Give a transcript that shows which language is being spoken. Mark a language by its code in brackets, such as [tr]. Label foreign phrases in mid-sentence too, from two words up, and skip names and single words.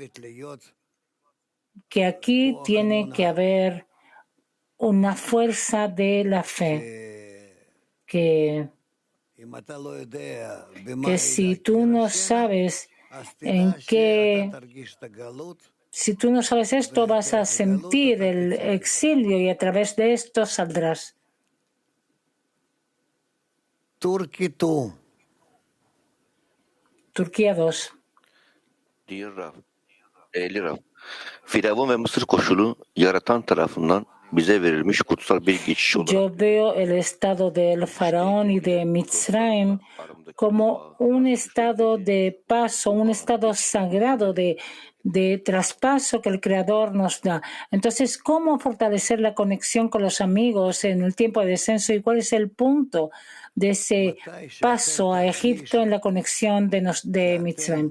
[es] que aquí tiene que haber una fuerza de la fe, que si tú no sabes si tú no sabes esto, vas a sentir el exilio y a través de esto saldrás. Turquía 2. [tr] Firavun ve Mısır koşulu yaratan tarafından bize verilmiş kutsal bir geçiş olarak. [es] Yo veo el estado del faraón y de Mitzrayim como un estado de paso, un estado sagrado de traspaso que el Creador nos da. Entonces, ¿cómo fortalecer la conexión con los amigos en el tiempo de descenso y cuál es el punto de ese paso a Egipto en la conexión de Mitzrayim?